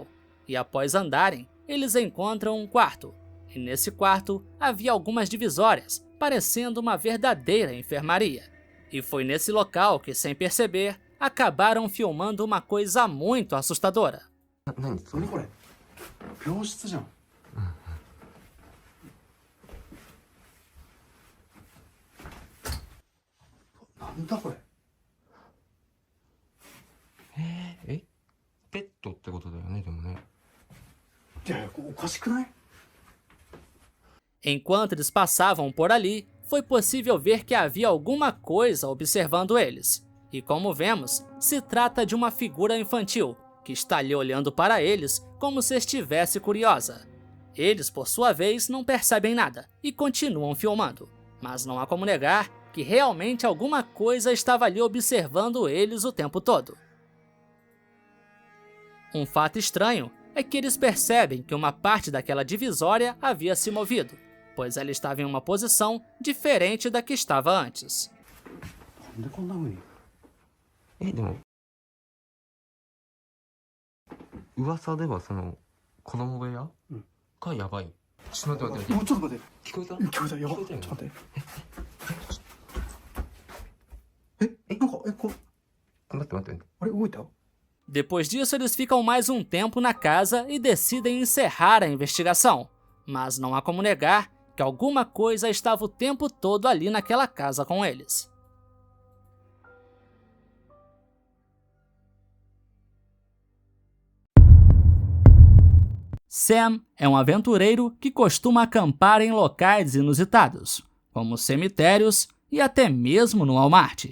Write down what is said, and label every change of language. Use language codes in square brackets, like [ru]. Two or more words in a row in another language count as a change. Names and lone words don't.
[pt] E após andarem, eles encontram um quarto. E nesse quarto havia algumas divisórias, parecendo uma verdadeira enfermaria. E foi nesse local que, sem perceber, acabaram filmando uma coisa muito assustadora. [ja] 何これ病室じゃんなんだこれ。ペットってことだよね、でもね。いやいや、おかしくない？ [pt] Enquanto eles passavam por ali, foi possível ver que havia alguma coisa observando eles. E como vemos, se trata de uma figura infantil, que está ali olhando para eles como se estivesse curiosa. Eles, por sua vez, não percebem nada e continuam filmando, mas não há como negar que realmente alguma coisa estava ali observando eles o tempo todo. Um fato estranho é que eles percebem que uma parte daquela divisória havia se movido, pois ela estava em uma posição diferente da que estava antes. [ja] なんでこんな風に。でも噂ではその子供部屋がやばい。ちょっと待って。もうちょっと待って。聞こえた？聞こえた。やば。ちょっと待って。なんかこう。待って。あれ動いた？ [pt] Depois disso, eles ficam mais um tempo na casa e decidem encerrar a investigação. Mas não há como negar que alguma coisa estava o tempo todo ali naquela casa com eles. Sam é um aventureiro que costuma acampar em locais inusitados, como cemitérios e até mesmo no Walmart.